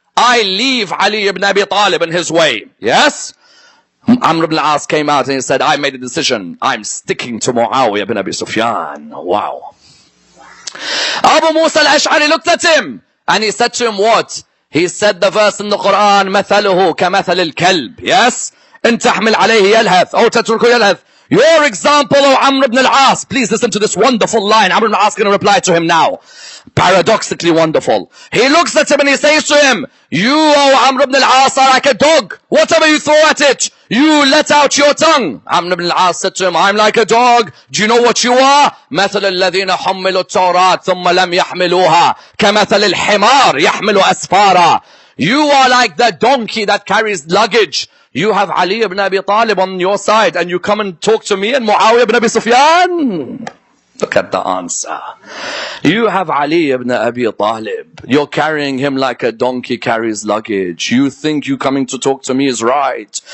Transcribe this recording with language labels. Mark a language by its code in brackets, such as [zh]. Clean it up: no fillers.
[en] I leave Ali ibn Abi Talib in his way. Yes? Amr ibn al-As came out and he said, I made a decision. I'm sticking to Muawiyah ibn Abi Sufyan. Wow. Abu Musa al-Ash'ari looked at him and he said to him, what? He said the verse in the Qur'an, [ar] مثله كمثل الكلب. [en] Yes? [ar] إن تحمل عليه يلهث أو تتركه يلهث. [en] Your example of Amr ibn al-As. Please listen to this wonderful line. Amr ibn al-As is going to reply to him now. Paradoxically wonderful. He looks at him and he says to him, you, O Amr ibn al-As, are like a dog. Whatever you throw at it, you let out your tongue. Amr ibn al-As said to him, I'm like a dog. Do you know what you are? [ar] مثل الذين حملوا التوراة ثم لم يحملوها كمثل الحمار يحمل أسفارا. [en] You are like the donkey that carries luggage. You have Ali ibn Abi Talib on your side and you come and talk to me and Muawiyah ibn Abi Sufyan? Look at the answer. You have Ali ibn Abi Talib. You're carrying him like a donkey carries luggage. You think you coming to talk to me is right.